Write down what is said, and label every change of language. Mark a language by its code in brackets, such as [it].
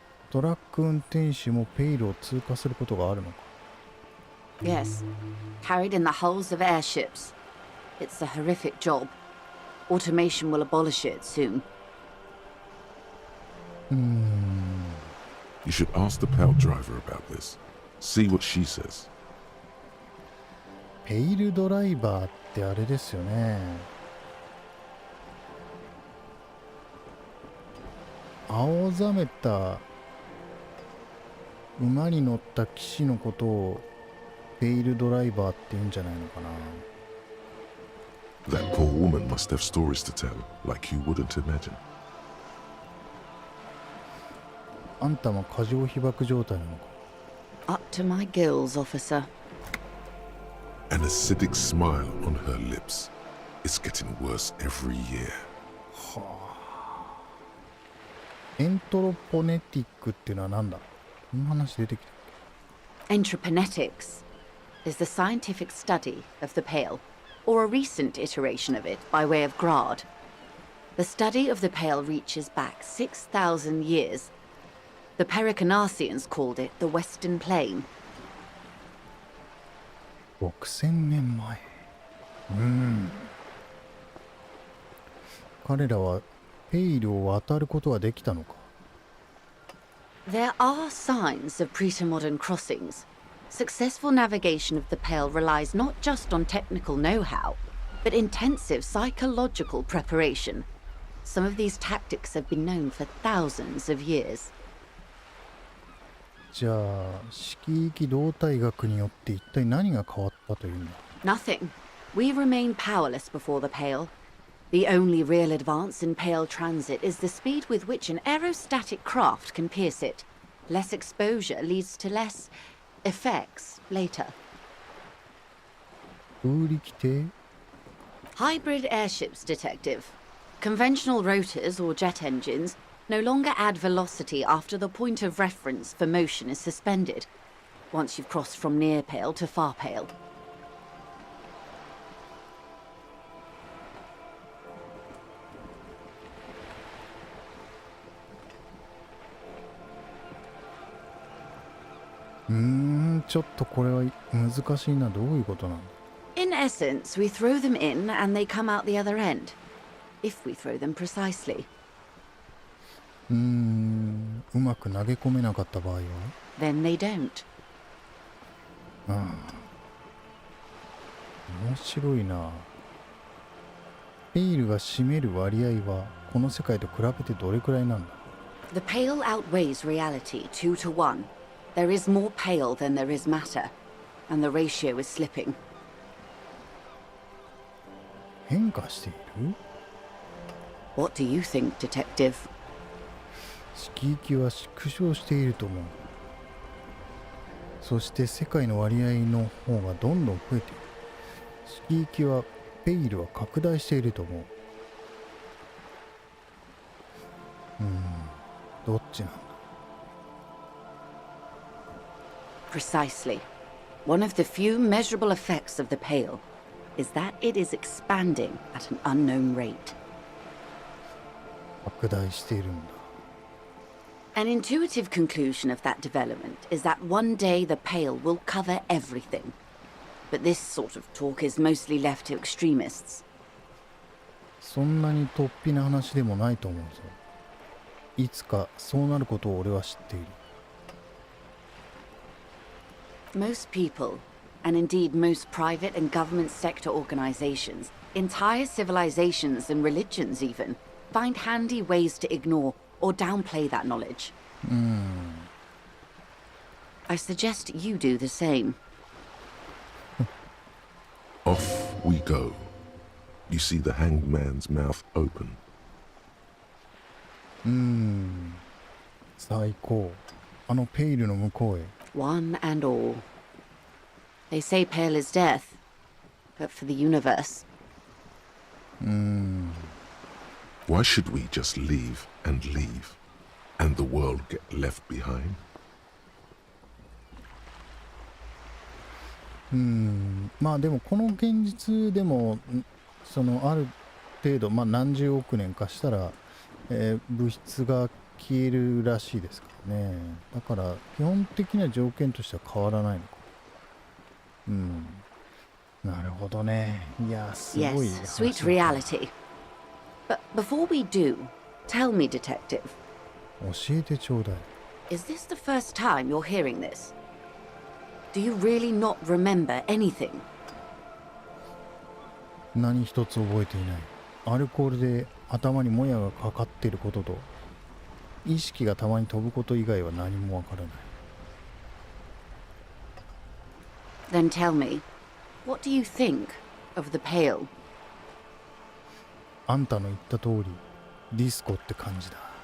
[ja] トラック運転手もペイルを通過することがあるのか。 [en] Yes, carried in the hulls of airships. It's a horrific job. Automation will abolish it soon. You should ask the PAL driver about this. See what she says. [ja] ペイルドライバーってあれですよね。青ざめた馬に乗った騎士のことをペイルドライバーって言うんじゃないのかな。 [en] That poor woman must have stories to tell, like you wouldn't imagine. [ja] あんたも過剰被爆状態なのか。 [en] Up to my gills, officer. An acidic smile on her lips. It's getting worse every year. [ja] エントロポネティックっていうのは何だ。こんな話出てきた。 [en] Entreprenetics is the scientific study of the Pale, or a recent iteration of it by way of grad. The study of the Pale reaches back 6,000 years. The Pericarnassians called it the Western Plain. [ja] 6000年前。彼らはペイルを渡ることはできたのか。 [en] There are signs of pre-modern crossings. Successful navigation of the Pale relies not just on technical know-how, but intensive psychological preparation. Some of these tactics have been known for thousands of years. [ja] じゃあ色域動態学によって一体何が変わったというんだ。 [en] Nothing. We remain powerless before the Pale. The only real advance in Pale transit is the speed with which an aerostatic craft can pierce it. Less exposure leads to less effects later. [ja] 空力艇 [en] Hybrid airships, Detective. Conventional rotors or jet engines no longer add velocity after the point of reference for motion is suspended, once you've crossed from near Pale to far Pale. [ja] ちょっとこれは難しいな。どういうことなんだ。 [en] In essence, we throw them in and they come out the other end, if we throw them precisely. [ja] うまく投げ込めなかった場合は [en] Then they don't. [ja] 面白いな。ペイルが占める割合はこの世界と比べてどれくらいなんだ。 [en] The Pale outweighs reality 2 to 1. There is more Pale than there is matter, and the ratio is slipping. [ja] 変化している？ [en] What do you think, Detective? [ja] 色域は縮小していると思う。そして世界の割合の方がどんどん増えている。色域はペイルは拡大していると思う。どっちなんだ。 [en] Precisely. One of the few measurable effects of the Pale is that it is expanding at an unknown rate. [ja] 拡大しているんだ。 [en] An intuitive conclusion of that development is that one day the Pale will cover everything. But this sort of talk is mostly left to extremists. [ja] そんなに突飛な話でもないと思うぞ。いつかそうなることを俺は知っている。 [en] Most people, and indeed most private and government sector organizations, entire civilizations and religions even, find handy ways to ignore or downplay that knowledge. I suggest you do the same. Off we go. You see the hanged man's mouth open. [ja] 最高。あのペイルの向こうへ。 [en] One and all. They say pale is death, but for the universe. Why should we just leave, and the world get left behind? [ja] まあでもこの現実でもそのある程度、まあ何十億年かしたら、物質が消えるらしいですからね。だから基本的な条件としては変わらないのか。なるほどね。いや、すごい [en] Yes, sweet reality. But before we do, tell me, detective, [ja] 教えてちょうだい。 [en] is this the first time you're hearing this? Do you really not remember anything? [ja] 何一つ覚えていない。アルコールで頭にもやがかかっていることと、意識がたまに飛ぶこと以外は何もわからない。 [en] Then tell me, what do you think of the pale? [ja] あんたの言った通り、ディスコって感じだ。